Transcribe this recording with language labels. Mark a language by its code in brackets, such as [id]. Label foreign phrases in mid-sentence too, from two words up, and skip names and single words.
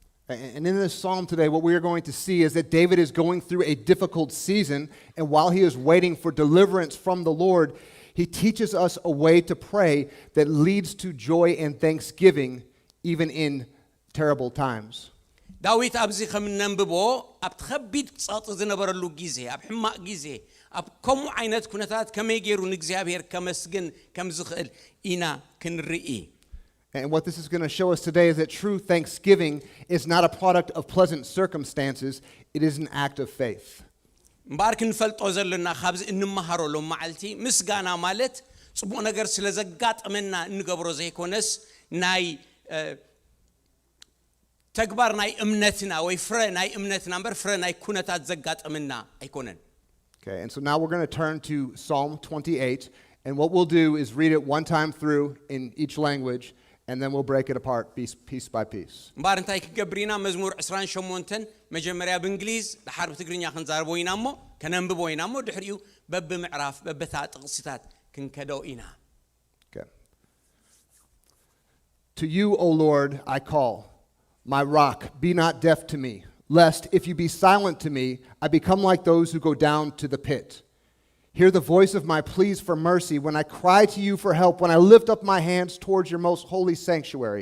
[en] And in this psalm today, what we are going to see is that David is going through a difficult season, and while he is waiting for deliverance from the Lord, he teaches us a way to pray that leads to joy and thanksgiving even in terrible times. [ti] ዳዊት ኣብዚ ከም ነንብቦ ኣብ ተኸቢድ ጸጥ ዝነበረሉ ጊዜ ኣብ ሕማቕ ጊዜ ኣብ ከምኡ ዓይነት ኩነታት ከመይ ገይሩ ንእግዚአብሔር ከመስግን ከም ዝኽእል ኢና ክንርኢ [en] And what this is going to show us today is that true thanksgiving is not a product of pleasant circumstances, it is an act of faith. [ti] እምበር ክንፈልጦ ዘለና ካብዚ እንመሃረሉ መዓልቲ ምስጋና ማለት ጽቡቕ ነገር ስለ ዘጋጥመና እንገብሮ ዘይኮነስ ናይ ተግባር ናይ እምነትና ወይ ፍረ ናይ እምነትና እምበር ፍረ ናይ ኩነታት ዘጋጥመና አይኮነን [en] Okay, and so now we're going to turn to Psalm 28, and what we'll do is read it one time through in each language, and then we'll break it apart piece by piece. [ti] እምበር እንታይ ክገብሪና መዝሙር 28 መጀመሪያ በእንግሊዝ ድሓር በትግርኛ ክንዛረቦ ኢና እሞ ከነንብቦ ኢና እሞ ድሕሪኡ በብምዕራፍ በበታ ጥቅስታት ክንከደው ኢና [en] Okay. To you, O Lord, I call. My rock, be not deaf to me, lest if you be silent to me, I become like those who go down to the pit. Hear the voice of my pleas for mercy when I cry to you for help, when I lift up my hands towards your most holy sanctuary.